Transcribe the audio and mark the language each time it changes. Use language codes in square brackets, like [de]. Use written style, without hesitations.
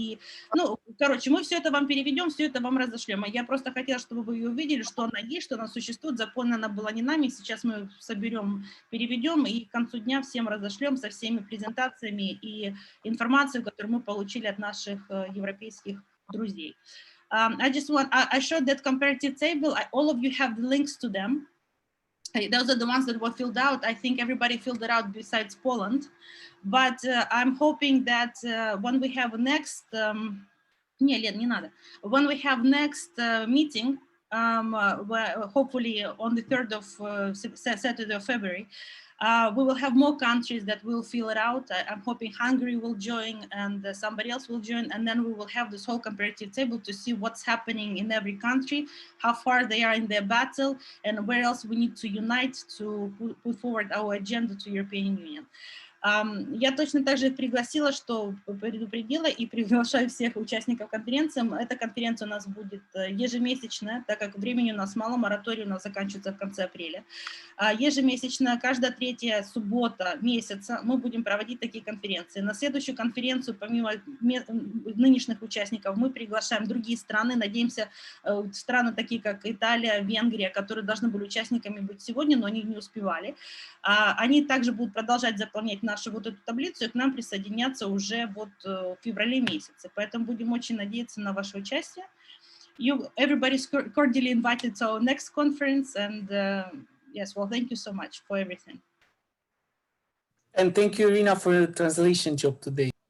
[ru] И, короче, мы все это вам переведем, все это вам разошлем. Я просто хотела, чтобы вы ее увидели, что она есть, что она существует, заполнена была не нами. Сейчас мы соберем, переведем и к концу дня всем разошлем со всеми презентациями и информацией, которую мы получили от наших европейских друзей. [en] I showed that comparative table. All of you have the links to them. Those are the ones that were filled out. I think everybody filled it out besides Poland. But I'm hoping that when we have next, when we have next meeting, hopefully on the 3rd of Saturday of February, we will have more countries that will fill it out. I'm hoping Hungary will join and somebody else will join, and then we will have this whole comparative table to see what's happening in every country, how far they are in their battle, and where else we need to unite to put forward our agenda to European Union. [ru] Я точно так же пригласила, что предупредила и приглашаю всех участников конференции. Эта конференция у нас будет ежемесячная, так как времени у нас мало, мораторий у нас заканчивается в конце апреля. Ежемесячно, каждая третья суббота месяца мы будем проводить такие конференции. На следующую конференцию, помимо нынешних участников, мы приглашаем другие страны, надеемся, страны такие, как Италия, Венгрия, которые должны были участниками быть сегодня, но они не успевали. Они также будут продолжать заполнять нашу вот эту таблицу и к нам присоединяться уже вот в феврале месяце. Поэтому будем очень надеяться на ваше участие. [en] Everybody is cordially invited to our next conference, and yes, well, thank you so much for everything. And thank you, Irina, for the translation job today.